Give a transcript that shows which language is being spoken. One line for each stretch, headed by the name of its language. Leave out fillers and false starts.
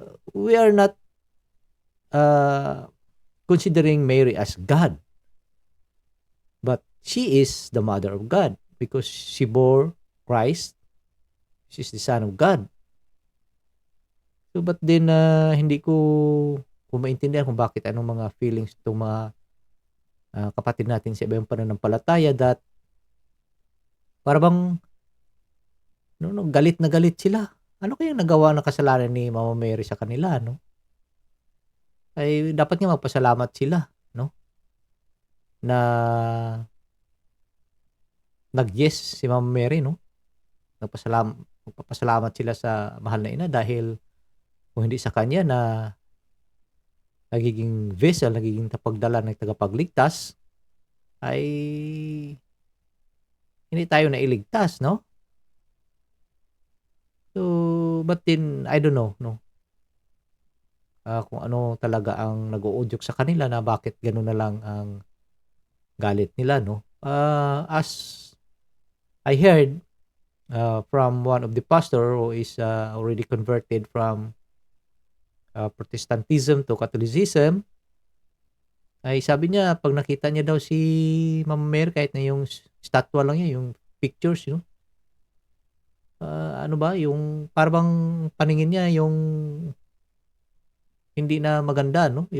English: We are not uh, considering Mary as God, but she is the mother of God because she bore Christ. She's the Son of God. So, but then,
Filipino: hindi ko maintindihan kung bakit anong mga feelings itong mga kapatid natin sa ibang pananampalataya
English: that
Filipino: para bang no, galit na galit sila. Ano kayang nagawa ng kasalanan ni Mama Mary sa kanila, no? Ay dapat nga magpasalamat sila, no? Na nag-yes si Mama Mary, no? Magpapasalamat sila sa mahal na ina dahil kung hindi sa kanya na nagiging vessel, nagiging tapagdala ng tagapagligtas, ay hindi tayo nailigtas, no?
English: So, but then, I don't know, no?
Filipino: Kung ano talaga ang nag-uudyok sa kanila na bakit gano'n na lang ang galit nila, no?
English: As I heard from one of the pastor who is already converted from Protestantism to Catholicism,
Filipino: ay sabi niya pag nakita niya daw si Mama Mary kahit na yung statwa lang niya, yung pictures,
English: you know,
Filipino: ano ba, yung parang paningin niya yung hindi na maganda, no?